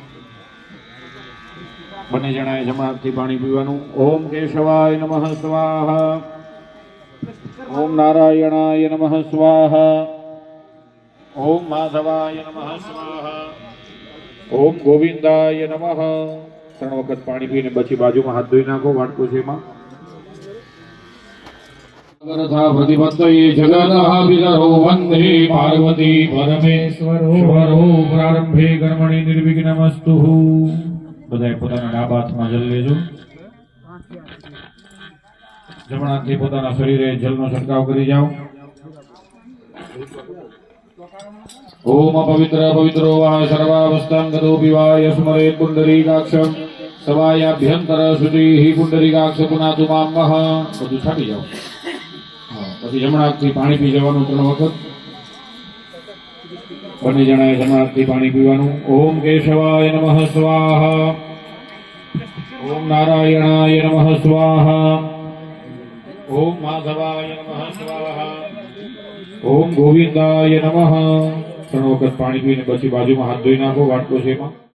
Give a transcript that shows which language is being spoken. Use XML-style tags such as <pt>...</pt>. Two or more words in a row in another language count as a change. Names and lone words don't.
<gu>બંને જણાએ જમણાથી પાણી પીવાનું</gu> <sa>ओम केशवाय नमः स्वाहा ओम नारायणाय नमः स्वाहा ओम माधवाय नमः स्वाहा ओम गोविन्दाय नमः</sa> <gu>3 વખત પાણી પીને પછી બાજુમાં હાથ ધોઈ નાખો વાટકો છે એમાં</gu> <sa>जगदो वंदे पार्वती परमेश्वरो प्रारंभे कर्मणि निर्विघ्नमस्तु</sa> <gu>બધાએ પોતાના ડાબા હાથમાં જલ લેજો જમણા હાથથી પોતાના શરીરે જલનો છંટકાવ કરી જાઓ ओम पवित्र पवित्रो वा सर्वावस्थांगतो पिवाय स्मरे पुंडरीकाक्षं सवायाभ्यंतर शुचिः पुंडरीकाक्ष पुनातु मां वह બધું છાડી જાઓ પછી જમણાથી પાણી પી જવાનું 3 વખત બંને જણાએ જમણાથી પાણી પીવાનું</gu> <sa>ओम केशवाय नमः स्वाहा ओम नारायणाय नमः स्वाहा ओम माधवाय नमः स्वाहा ओम गोविन्दाय नमः</sa> <gu>3 વખત પાણી પીને પછી બાજુમાં હાથ ધોઈ નાખો વાટકો છે એમાં</gu>